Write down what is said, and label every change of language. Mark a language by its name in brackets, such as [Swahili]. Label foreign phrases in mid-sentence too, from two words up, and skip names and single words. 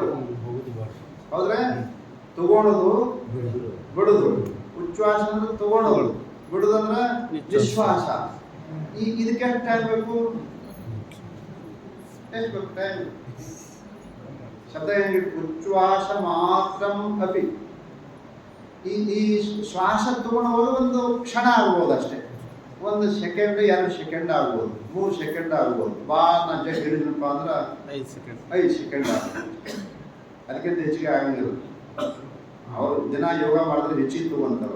[Kannada] ಹೌದ್ರೆ? ತಗೊಳ್ಳೋದು ಬಿಡುದು. ಉಚ್ಛ್ವಾಸ ಅಂದ್ರೆ ತಗೊಳ್ಳೋದು, ಬಿಡುದಂದ್ರೆ ನಿಶ್ವಾಸ. ಇದಕ್ಕೆ ಎಷ್ಟು ಟೈಮ್ ಬೇಕು? ಎಷ್ಟು ಬೇಕು ಟೈಮ್? ಶಬ್ದ ಹೆಂಗೆ? [Sanskrit] ಉಚ್ಛ್ವಾಸ ಮಾತ್ರಂ ಅಪಿ. [Kannada] ಈ ಶ್ವಾಸ ತಗೊಳ್ಳೋದು ಒಂದು ಕ್ಷಣ ಆಗ್ಬೋದು ಅಷ್ಟೇ. 1 ಸೆಕೆಂಡ್ 2 ಸೆಕೆಂಡ್ ಆಗ್ಬೋದು, 3 ಸೆಕೆಂಡ್ ಆಗ್ಬೋದು. ನಾ ಜಸ್ಟ್ ಹಿಡಿದ್ರಪ್ಪ ಅಂದ್ರೆ 5 ಸೆಕೆಂಡ್ ಆಗ್ಬೋದು. ಅದಕ್ಕಿಂತ ಹೆಚ್ಚಿಗೆ ಆಗಂಗಿಲ್ಲ. ಅವರು ದಿನ ಯೋಗ ಮಾಡಿದ್ರೆ ಹೆಚ್ಚಿಗೆ ತಗೊಂತಾರೆ.